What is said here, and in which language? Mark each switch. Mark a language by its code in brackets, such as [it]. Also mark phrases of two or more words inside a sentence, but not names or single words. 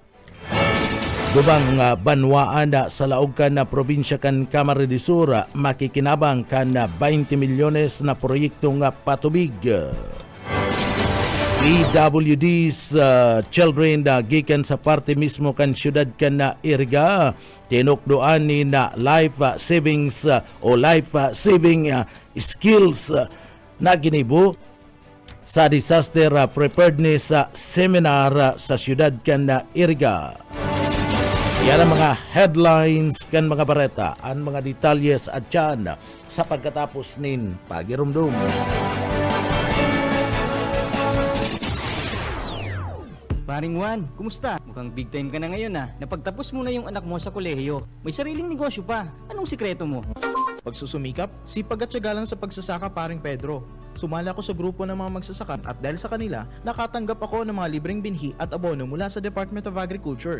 [bik] Dubang banwaan sa laog kan probinsya kan Camarines Sur makikinabang kan 20 milyones na proyektong patubig. PWD's children gikan sa parte mismo kan siyudad kan Iriga tinukdoan ni na [en] life savings [bik] o [en] life saving skills [bik] na ginibo sa [en] disaster preparedness seminar [bik] sa siyudad kan Iriga. Yan ang mga headlines kan mga bareta, ang mga detalyes at yan sa pagkatapos nin pagirumdum. [tl] Paring Juan, kumusta? Mukhang [en] big time [tl] ka na ngayon Napagtapos mo na yung anak mo sa kolehiyo. May sariling negosyo pa. Anong sikreto mo? Pagsusumikap, sipag at tiyaga lang sa pagsasaka paring Pedro. Sumali ako sa grupo ng mga magsasaka at dahil sa kanila, nakatanggap ako ng mga libreng binhi at abono mula sa Department of Agriculture.